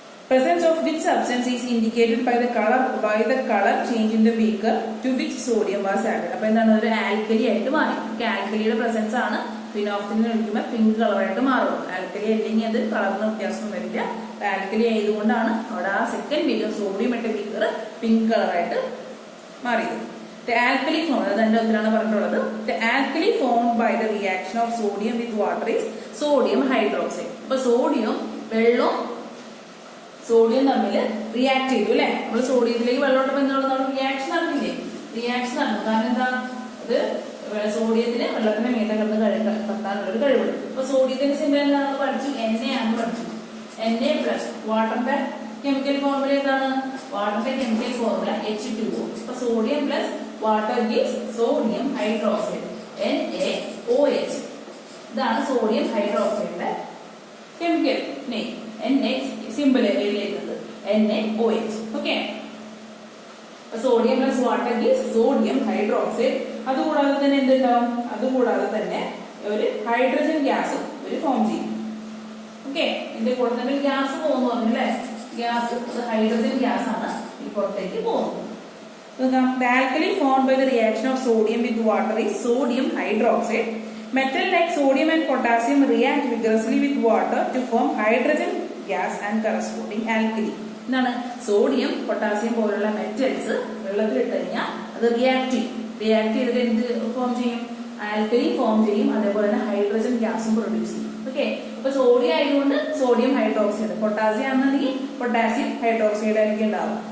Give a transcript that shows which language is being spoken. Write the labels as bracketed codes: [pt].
[en] Presence of which substance is indicated by the color change in the beaker to which sodium was added. [ml] അപ്പൊ എന്താണ്, ഒരു alkali ആയിട്ട് മാറി. ആൽക്കലിയുടെ presence ആണ് ഫിനോഫ്തിലിൻ ഒഴിക്കുമ്പോൾ പിങ്ക് കളറായിട്ട് മാറും. ആൽക്കലി അല്ലെങ്കിൽ അത് കളറിന് വ്യത്യാസം വരില്ല. ആൽക്കലി ആയതുകൊണ്ടാണ് അവിടെ ആ സെക്കൻഡ് ബീക്കർ, സോഡിയം ഇട്ട ബീക്കർ പിങ്ക് കളറായിട്ട് മാറിയത്. [en] The alkali form, [ml] അതെന്റെ ഉത്തരമാണ് പറഞ്ഞിട്ടുള്ളത്. [en] The alkali formed by the reaction of sodium with water is sodium hydroxide. [ml] അപ്പൊ സോഡിയം വെള്ളം സോഡിയം തമ്മിൽ റിയാക്ട് ചെയ്തു അല്ലെ. നമ്മൾ സോഡിയത്തിലേക്ക് വെള്ളം ഇട്ടപ്പോൾ എന്താണ് റിയാക്ഷൻ നടന്നില്ലേ? റിയാക്ഷൻ നടന്നു. കാരണം എന്താ, അത് സോഡിയത്തിന് വെള്ളത്തിന്റെ മീതെ കിടന്ന് കത്താനുള്ള ഒരു കഴിവുണ്ട്. അപ്പൊ സോഡിയത്തിന്റെ സിമ്പൽ എന്താണെന്ന് പഠിച്ചു, എണ്ണയാണെന്ന് പഠിച്ചു. Na പ്ലസ് വാട്ടറിന്റെ കെമിക്കൽ ഫോർമുല എന്താണ്? വാട്ടറിന്റെ കെമിക്കൽ ഫോർമുല H2O. അപ്പൊ [en] sodium plus water gives sodium hydroxide, [ml] NaOH. ഇതാണ് sodium ഹൈഡ്രോക്സൈഡിന്റെ chemical name. Na simple എഴുതിയിരിക്കുന്നത് NaOH. Okay, [en] Sodium plus water gives sodium hydroxide. [ml] അതുകൂടാതെ തന്നെ എന്തുണ്ടാവും? അതുകൂടാതെ തന്നെ ഒരു ഹൈഡ്രജൻ ഗ്യാസും ഒരു ഫോം ചെയ്യും. ഓക്കെ, ഇതിന്റെ കൂടെ തന്നെ ഗ്യാസ് പോകുന്നു പറഞ്ഞല്ലേ. ഗ്യാസ് ഹൈഡ്രജൻ ഗ്യാസ് ആണ് ഈ പുറത്തേക്ക് പോകുന്നത്. [en] The alkali formed by the reaction of sodium with water is sodium hydroxide. Metal like sodium and potassium react vigorously with water to form hydrogen gas and corresponding alkali. [ml] എന്താണ്, sodium potassium പോലുള്ള metals വെള്ളത്തിൽ ഇട്ട് കഴിഞ്ഞാൽ അത് react ചെയ്തിട്ട് എന്ത് form ചെയ്യും? Alkali form ചെയ്യും. അതേപോലെ തന്നെ ഹൈഡ്രജൻ ഗ്യാസും പ്രൊഡ്യൂസ് ചെയ്യും. ഓക്കെ, അപ്പൊ സോഡിയം ആയതുകൊണ്ട് സോഡിയം ഹൈഡ്രോക്സൈഡ്, പൊട്ടാസ്യം ആണെന്നുണ്ടെങ്കിൽ പൊട്ടാസ്യം ഹൈഡ്രോക്സൈഡ് ആയിരിക്കും ഉണ്ടാവും.